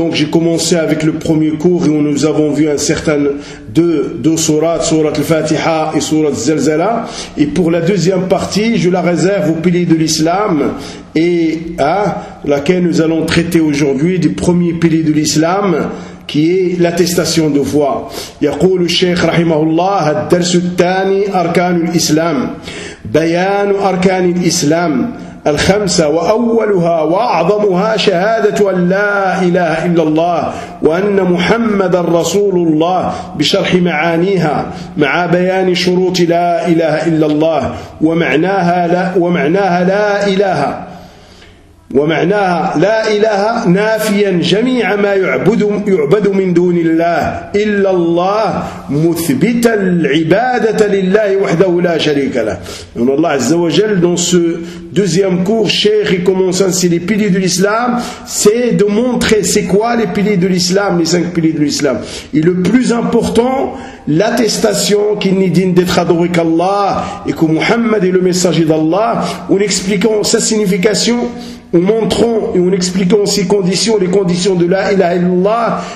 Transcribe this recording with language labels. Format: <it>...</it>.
<fr>Donc j'ai commencé avec le premier cours où nous avons vu un certain deux sourates, sourate al-Fatiha et sourate al-Zalzala. Et pour la deuxième partie, je la réserve aux piliers de l'islam, et à laquelle nous allons traiter aujourd'hui du premier pilier de l'islam, qui est l'attestation de foi.</fr> <ar>يقول الشيخ رحمه الله الدرس الثاني أركان الإسلام بيان أركان الإسلام الخمسة وأولها وأعظمها شهادة أن لا إله إلا الله وأن محمد رسول الله بشرح معانيها مع بيان شروط لا إله إلا الله ومعناها لا إله نافيا جميع ما يعبد من دون الله إلا الله مثبتا العبادة لله وحده لا شريك له. إن الله عز وجل</ar> <fr>dans ce deuxième cours, Cheikh commence ainsi les piliers de l'islam, c'est de montrer c'est quoi les piliers de l'islam, les cinq piliers de l'islam. Et le plus important, l'attestation qu'il n'est digne d'être adoré qu'Allah et que Muhammad est le messager d'Allah, en expliquant sa signification, en montrant et en expliquant ses conditions, les conditions de la ilaha illallah.</fr>